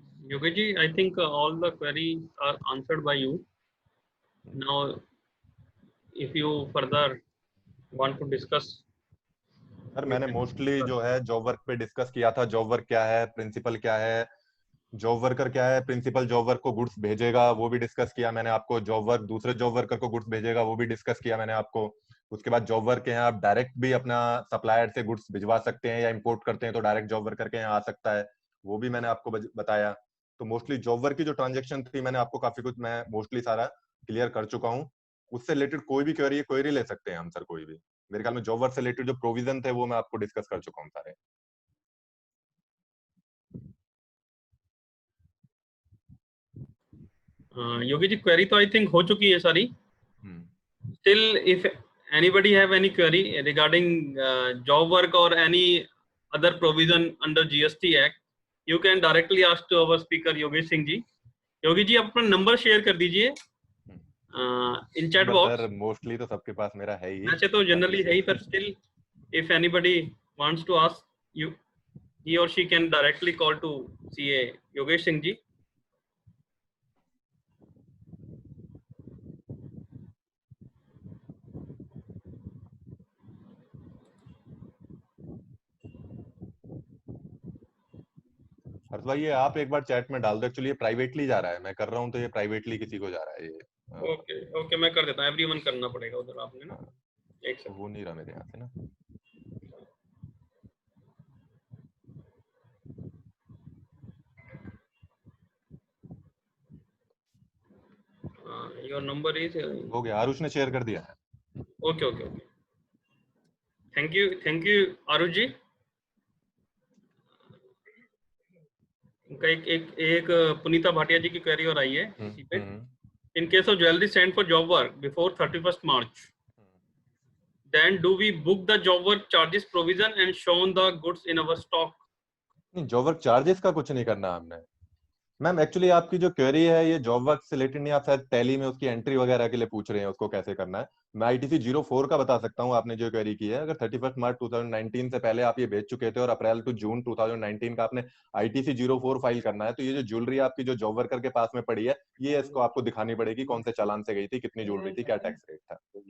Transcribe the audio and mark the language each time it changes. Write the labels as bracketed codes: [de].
[en] Yogesh ji, I think all the queries are answered by you. Now, if you further want to discuss, [hi] sir मैंने mostly जो है job work पे discuss किया था, job work क्या है, principal क्या है, जॉब वर्कर क्या है, प्रिंसिपल जॉब वर्क को गुड्स भेजेगा वो भी डिस्कस किया मैंने आपको, जॉब वर्क दूसरे जॉब वर्कर को गुड्स भेजेगा वो भी डिस्कस किया मैंने आपको। उसके बाद जॉब वर्क के यहाँ आप डायरेक्ट भी अपना सप्लायर से गुड्स भिजवा सकते हैं, या इंपोर्ट करते हैं तो डायरेक्ट जॉब वर्कर के यहाँ आ सकता है, वो भी मैंने आपको बताया। तो मोस्टली जॉब वर्क की जो ट्रांजेक्शन थी मैंने आपको काफी कुछ मैं मोस्टली सारा क्लियर कर चुका हूँ। उससे रिलेटेड कोई भी क्वेरी ले सकते हैं हम सर, कोई भी। मेरे ख्याल में जॉब वर्क से रिलेटेड जो प्रोविजन थे वो मैं आपको डिस्कस कर चुका हूँ सारे। योगी जी क्वेरी तो आई थिंक हो चुकी है सारी। [en] Still, if anybody have any query regarding job work or any other provision under GST Act, you can directly ask to our speaker Yogesh Singh ji. [hi] Yogi ji आप अपना नंबर शेयर कर दीजिए इन chat box. Sir mostly तो सबके पास मेरा है ही, वैसे तो जनरली है ही, पर still [en] if anybody wants to ask you, he or she can directly call to CA Yogesh Singh ji. [hi] हर्ष भाई ये आप एक बार चैट में डाल दो, एक्चुअली ये प्राइवेटली जा रहा है, मैं कर रहा हूँ तो ये प्राइवेटली किसी को जा रहा है ये। ओके ओके मैं कर देता हूँ, एवरीवन करना पड़ेगा उधर आपने ना। एक सेकंड, वो नहीं रहा मेरे यहाँ से ना। [en] your number is [hi] हो गया, आरुष ने शेयर कर दिया है। Okay okay okay, thank you Aarush जी। एक पुनीता भाटिया जी की क्वेरी और आई है इसी पे। [en] In case of jewellery sent for job work before 31st March, then do we book the job work charges provision and shown the goods in our stock? [hi] नहीं, job work charges का कुछ नहीं करना हमने मैम। एक्चुअली आपकी जो query है ये जॉब वर्क से रिलेटेड नहीं, आप शायद टैली में उसकी एंट्री वगैरह के लिए पूछ रहे हैं, उसको कैसे करना है। मैं ITC 04 का बता सकता हूँ आपने जो क्वेरी की है। अगर 31 मार्च 2019 से पहले आप ये भेज चुके थे और अप्रैल टू जून 2019 का आपने ITC 04 फाइल करना है, तो ये जो ज्वेलरी आपकी जो जॉब वर्कर के पास में पड़ी है ये इसको आपको दिखानी पड़ेगी, कौन से चालान से गई थी, कितनी ज्वेलरी थी, क्या टैक्स रेट था।